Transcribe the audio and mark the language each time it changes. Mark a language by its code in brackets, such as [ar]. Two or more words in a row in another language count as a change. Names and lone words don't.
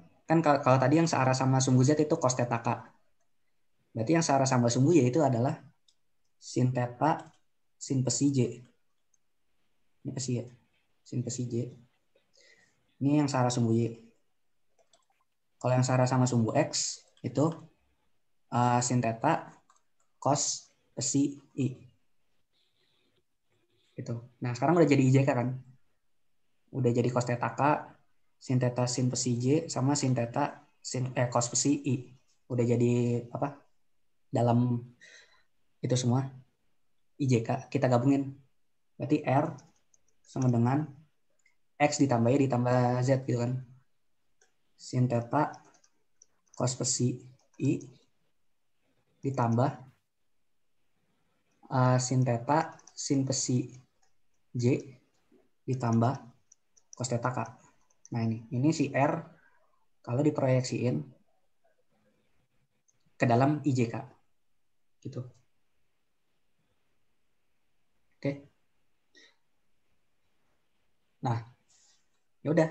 [id] Kan kalau tadi yang searah sama sumbu Z itu cos theta K. Berarti yang searah sama sumbu Y itu adalah sin theta sin psi J. Ini psi ya. Sin psi J. Ini yang searah sumbu Y. Kalau yang searah sama sumbu X itu sin theta cos psi I. Gitu. Nah, sekarang udah jadi IJK kan? Udah jadi cos theta K, sin theta sin psi J sama sin theta sin cos psi I. Udah jadi apa? Dalam itu semua IJK kita gabungin. Berarti R sama dengan X ditambah Y ditambah Z gitu kan. Sin theta cos psi I ditambah sin theta sin psi J ditambah cos theta K. Nah ini si R kalau diproyeksiin ke dalam IJK gitu. Oke. Nah, ya udah.